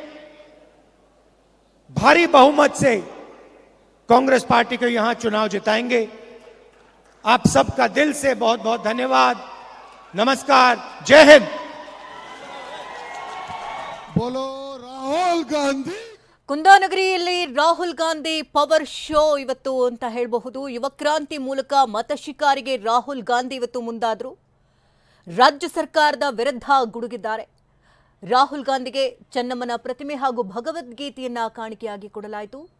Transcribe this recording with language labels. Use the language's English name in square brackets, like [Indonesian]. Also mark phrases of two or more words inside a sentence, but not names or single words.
[Hindi] भारी बहुमत से कांग्रेस पार्टी को यहां चुनाव जिताएंगे। आप सबका दिल से बहुत बहुत धन्यवाद। नमस्कार, जय हिंद। बोलो राहुल गांधी। [Kannada] ಕುಂದಾನಗರಿಯಲ್ಲಿ ರಾಹುಲ್ ಗಾಂಧಿ ಪವರ್ ಶೋ ಇವತ್ತು ಅಂತ ಹೇಳಬಹುದು. ಯುವ ಕ್ರಾಂತಿ ಮೂಲಕ ಮತ ಶಿಕಾರಿಗೆ ರಾಹುಲ್ ಗಾಂಧಿ ಇವತ್ತು ಮುಂದಾದರು. ರಾಜ್ಯ ಸರ್ಕಾರದ ವಿರುದ್ಧ ಗುಡುಗಿದ್ದಾರೆ. ರಾಹುಲ್ ಗಾಂಧಿಗೆ ಚೆನ್ನಮ್ಮನ ಪ್ರತಿಮೆ ಹಾಗೂ ಭಗವದ್ಗೀತೆಯನ್ನ ಕಾಣಿಕೆಯಾಗಿ ಕೊಡಲಾಯಿತು.